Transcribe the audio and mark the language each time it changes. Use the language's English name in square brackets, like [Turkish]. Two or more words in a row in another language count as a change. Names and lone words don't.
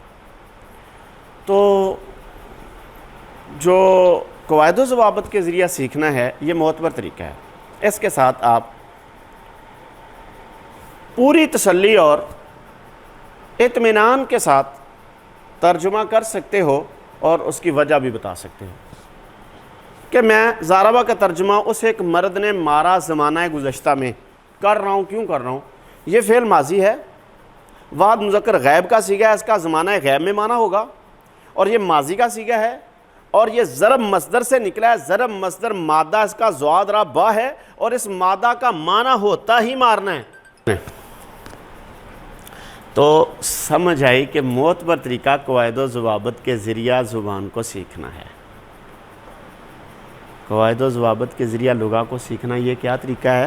[Urdu] تو جو قواعد و ضوابط کے ذریعہ سیکھنا ہے یہ معتبر طریقہ ہے، اس کے ساتھ آپ پوری تسلی اور اطمینان کے ساتھ ترجمہ کر سکتے ہو اور اس کی وجہ بھی بتا سکتے ہو کہ میں زاربا کا ترجمہ اس ایک مرد نے مارا زمانہ گزشتہ میں کر رہا ہوں۔ کیوں کر رہا ہوں؟ یہ فعل ماضی ہے، واحد مذکر غیب کا صیغہ ہے، اس کا زمانہ غیب میں معنی ہوگا، اور یہ ماضی کا صیغہ ہے، اور یہ ضرب مصدر سے نکلا ہے۔ ضرب مصدر مادہ اس کا زواد را با ہے، اور اس مادہ کا معنی ہوتا ہی مارنا ہے۔ تو سمجھ آئی کہ معتبر طریقہ قواعد و ضوابط کے ذریعہ زبان کو سیکھنا ہے. قواعد و ضوابط کے ذریعہ لغہ کو سیکھنا یہ کیا طریقہ ہے؟